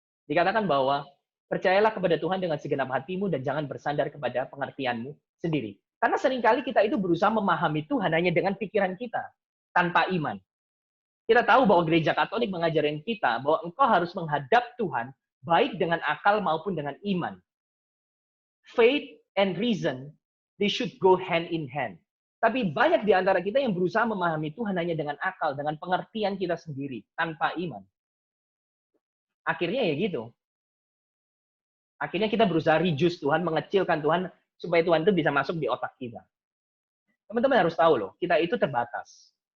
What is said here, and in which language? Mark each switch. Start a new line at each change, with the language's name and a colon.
Indonesian: Dikatakan bahwa percayalah kepada Tuhan dengan segenap hatimu dan jangan bersandar kepada pengertianmu sendiri. Karena seringkali kita itu berusaha memahami Tuhan hanya dengan pikiran kita, tanpa iman. Kita tahu bahwa gereja Katolik mengajarin kita bahwa engkau harus menghadap Tuhan baik dengan akal maupun dengan iman.
English: Faith and reason, they should go hand in hand.
Indonesian: Tapi banyak di antara kita yang berusaha memahami Tuhan hanya dengan akal, dengan pengertian kita sendiri, tanpa iman. Akhirnya ya gitu. Akhirnya kita berusaha reduce Tuhan, mengecilkan Tuhan, supaya Tuhan itu bisa masuk di otak kita. Teman-teman harus tahu loh, kita itu terbatas.